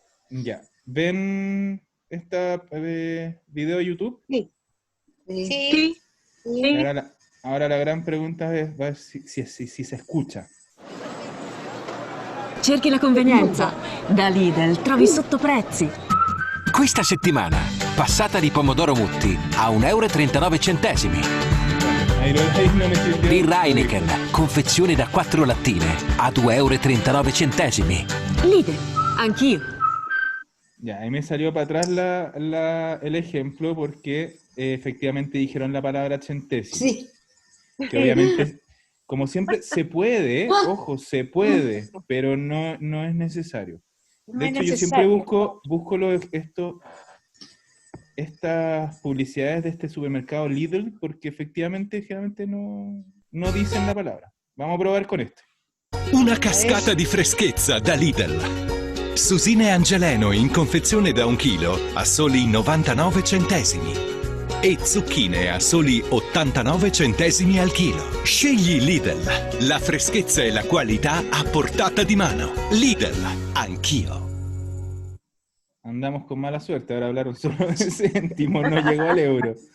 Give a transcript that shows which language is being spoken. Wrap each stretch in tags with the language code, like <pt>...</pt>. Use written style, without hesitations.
<es>Ya, ¿ven esta video de YouTube? Sí. Sí. Sí. Ahora la gran pregunta es si se escucha.</es> <it>Cerchi la convenienza. Da Lidl trovi sottoprezzi. Questa settimana, passata di pomodoro Mutti a 1,39 €.</it> <es>Ahí no me sirvió.</es> <it>Birra Heineken, confezione da 4 lattine a 2,39 €. Lidl, anch'io.</it> <es>Ya, ahí me salió para atrás el ejemplo porque efectivamente dijeron la palabra centésimo. Sí. Que obviamente, como siempre, se puede, ojo, se puede, pero no es necesario. No De es hecho, yo siempre necesario. busco estas publicidades de este supermercado Lidl porque efectivamente generalmente no dicen la palabra. Vamos a probar con este.</es> <it>Una cascata di freschezza da Lidl. Susine Angeleno in confezione da 1 chilo a soli 99 centesimi. E zucchine a soli 89 centesimi al chilo. Scegli Lidl. La freschezza e la qualità a portata di mano. Lidl, anch'io.</it> <es>Andamos con mala suerte, ahora hablaron solo de céntimos, no llegó al euro.</es>